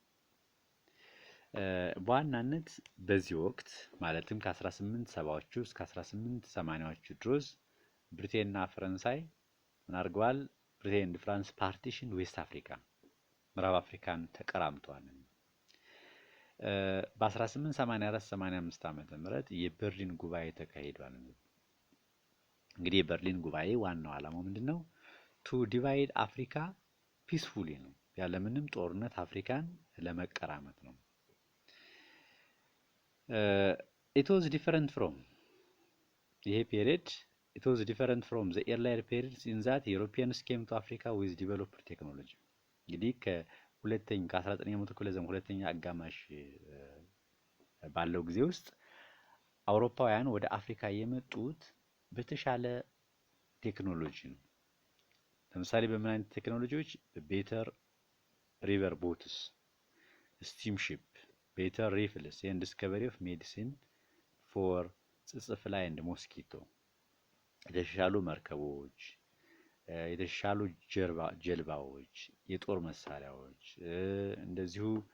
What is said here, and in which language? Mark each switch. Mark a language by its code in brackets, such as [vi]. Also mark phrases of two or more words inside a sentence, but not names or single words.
[am] በዋናነት በዚህ ወቅት ማለትም ከ1870ዎቹ እስከ 1880ዎቹ ድረስ ብሪቴንና ፈረንሳይ ምን አድርገዋል? [en] Britain and France partition West Africa [am] ምዕራብ አፍሪካን ተቀራምተዋል። በ1884-85 ዓመተ ምህረት የበርሊን ጉባኤ ተካሂዷል። እንግዲህ የበርሊን ጉባኤ ዋናው ዓላማው ምንድነው? [en] to divide Africa peacefully [am] ነው፣ ያለምንም ጦርነት አፍሪካን ለመቀራመት ነው። [en] it was different from ይሄ ፔሪድ it was different from the earlier periods in that Europeans came to Africa with developed technology. [am] እንግዲህ ከ19ኛው መቶ ክፍለ ዘመን ሁለተኛ አጋማሽ ባለው ጊዜ ውስጥ አውሮፓውያን ወደ አፍሪካ የመጡት በተሻለ ቴክኖሎጂ ነው። ለምሳሌ በምን አይነት ቴክኖሎጂዎች? [en] better river boats, steamship, better rifles and discovery of medicine for tsetse fly and mosquito፣ [am] የተሻሉ መርከቦች፣ የተሻሉ ጀልባዎች፣ የጦር መሳሪያዎች፣ እንደዚሁ